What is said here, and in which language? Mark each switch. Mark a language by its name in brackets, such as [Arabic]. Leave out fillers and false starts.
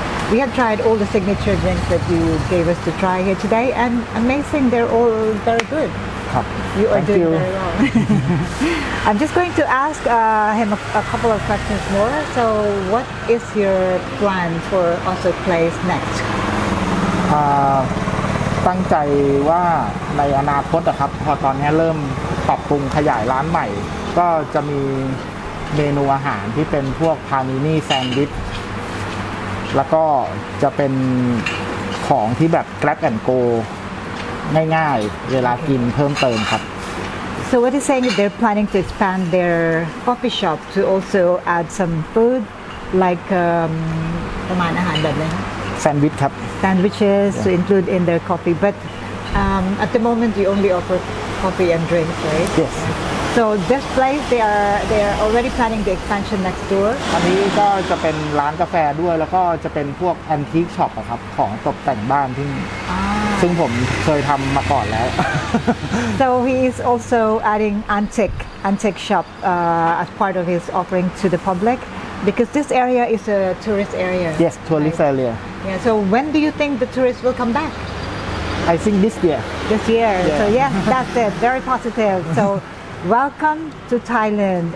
[English] We have tried all the signature drinks that you gave us to try here today, and amazing, they're all very good. [Thai] ครับ [English] You are Thank doing you. very well. I'm just going to ask him a couple of questions more. So, what is your plan for Osot Place next? [Thai] ตั้งใจว่าในอนาคตนะครับพอตอนนี้เริ่มปรับปรุงขยายร้านใหม่ ก็จะมีเมนูอาหารที่เป็นพวกพานินี่แซนด์วิชแล้วก็จะเป็นของที่แบบ [English] grab and go [Thai] ง่ายๆเวลากินเพิ่มเติมครับ [English] So, what he's saying is they're planning to expand their coffee shop to also add some food, like [Thai] ประมาณอาหารแบบนี้ แซนด์วิชครับ [English] sandwiches to include in their coffee. But at the moment, you only offer coffee and drinks, right? Yes. So, this place they are already planning the expansion next door. [Thai] อันนี้ก็จะเป็นร้านกาแฟด้วยแล้วก็จะเป็นพวกแอนทิคช็อปอะครับของตกแต่งบ้านที่ซึ่งผมเคยทำมาก่อนแล้ว [English] So he is also adding antique shop as part of his offering to the public, because this area is a tourist area. Yes, tourist area. Yeah. So when do you think the tourists will come back? I think this year. This year. Yeah. So yes, that's it. Very positive. So welcome to Thailand.